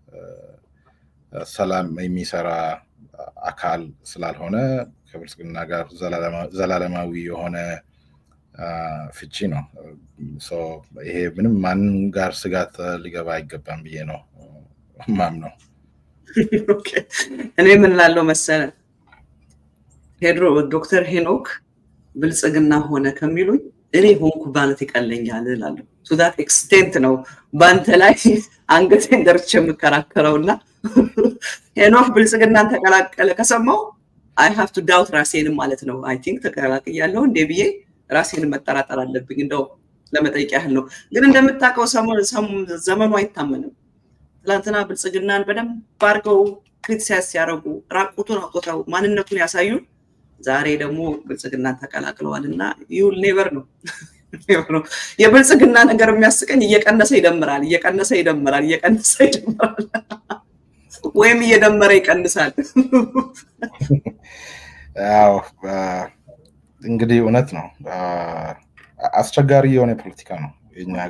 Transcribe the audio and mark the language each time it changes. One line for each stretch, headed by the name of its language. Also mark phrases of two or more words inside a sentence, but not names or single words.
Amharic: ሰላም የሚሰራ አካል ስላልሆነ ከብልጽግና ጋር ዘላለማዊ የሆነ ፍቺ ነው። ይሄ ምንም ማንም ጋር ስጋት ሊገባ አይገባም ብዬ ነው ማምነው። ኦኬ እኔ ምን ላለው መሰለ ዶክተር ሄኖክ ብልጽግና ሆነ ከሚሉኝ እኔ ሆንኩ ማለት ይቀለኛል እላለሁ።
English: to that extent
Amharic: ነው ባንተ ላይ አንገቴን ደርቼ የምከራከረውና ሄኖክ ብልጽግናን ተቀላቀለ ከሰማው
English: I have to doubt
Amharic: ራሴን ማለት ነው።
English: I think
Amharic: ተቀላቅያለሁ እንዴ ብዬ ራሴን መጠራጠር አለብኝ። እንደው ለመጠየቅ ያህል ነው። ግን እንደምታውቀው ዘመኑ አይታመንም። ትላንትና ብልጽግናን በደንብ አድርገው ክሪቲሳይዝ ያደረጉ ራቁቱን አውጥተው ማንነቱን ያሳዩ ዛሬ ደግሞ ብልጽግናን ተቀላቅለዋልና
English: you'll never know
Amharic: የብልጽግና ነገር የሚያስቀኝ እየቀነሰ ይደምራል ወይም እየደመረ ይቀንሳል። አዎ እንግዲህ እውነት ነው። አስቸጋሪ የሆነ ፖለቲካ ነው የኛ ሀገር